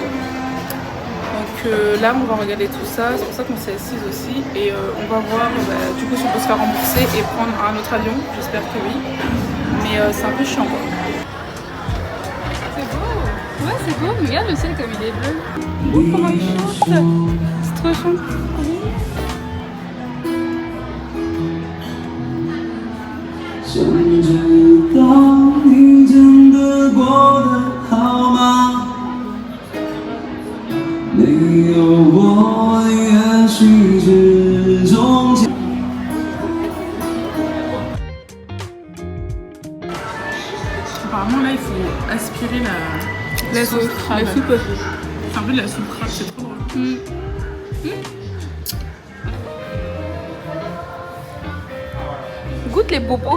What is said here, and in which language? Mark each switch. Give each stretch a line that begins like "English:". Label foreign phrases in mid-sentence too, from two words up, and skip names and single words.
French: Donc là on va regarder tout ça, c'est pour ça qu'on s'est assise aussi. Et on va voir du coup si on peut se faire rembourser et prendre un autre avion, j'espère que oui. Mais c'est un peu chiant quoi. Ouais, c'est beau, mais regarde le ciel comme il est bleu. Oh, comment il chante. C'est trop chant.
Chinese: 想知道你真的过得好吗？没有我，也许是终结。
French: Apparemment là il faut aspirer la sauce crabe. La soupe. C'est un peu de la soupe crabe, c'est trop drôle. Goûte les bobos.